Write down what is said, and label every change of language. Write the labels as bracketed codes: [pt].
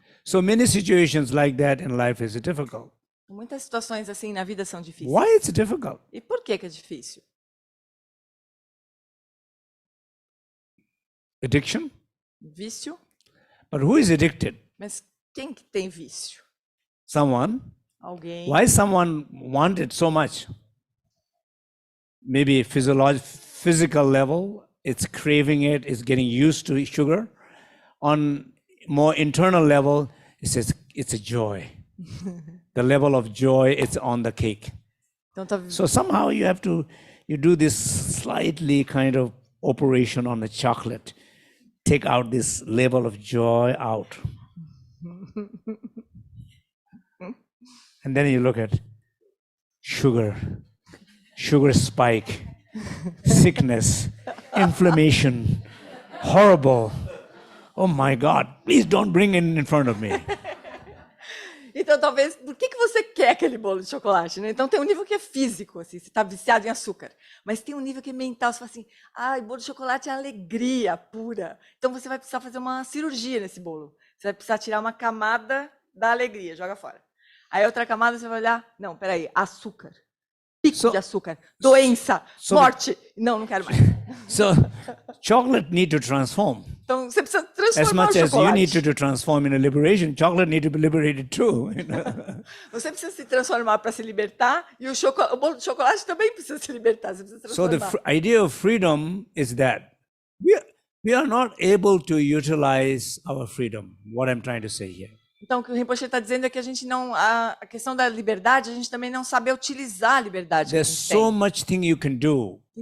[en] So many situations like that in life is difficult. [pt] Muitas situações assim na vida são difíceis. [en] Why it's difficult? [pt] E por que é difícil? [en] Addiction? [pt] Vício. [en] But who is addicted? [pt] Mas quem que tem vício? [en] someone, [pt] alguém, [en] why someone want it so much? Maybe physical level, it's craving it, it's getting used to sugar. On more internal level, it says it's a joy. The level of joy, it's on the cake. [pt] então tá, [en] So somehow you do this slightly kind of operation on the chocolate. Take out this level of joy out. And then you look at sugar spike, sickness, inflammation, horrible. Oh my God, please don't bring it in front of me. [pt] então talvez, por que você quer aquele bolo de chocolate, né? Então tem um nível que é físico, assim, você está viciado em açúcar, mas tem um nível que é mental, você fala assim, bolo de chocolate é alegria pura. Então você vai precisar fazer uma cirurgia nesse bolo. Você vai precisar tirar uma camada da alegria, joga fora. Aí outra camada você vai olhar, não, peraí, açúcar, pico de açúcar, doença, morte. Não quero mais. [en] So chocolate need to transform. [pt] Então você precisa transformar [en] as much [pt] o chocolate. [en] As you need to transform in a liberation, chocolate need to be liberated too. [pt] Você precisa se transformar para se libertar e o bolo de chocolate também precisa se libertar. Você precisa transformar. [en] So the idea of freedom is that we are not able to utilize our freedom. What I'm trying to say here. [pt] Então, o que o Rinpoche está dizendo é que a gente não, a questão da liberdade, a gente também não sabe utilizar a liberdade. [en] There's so much thing you can do.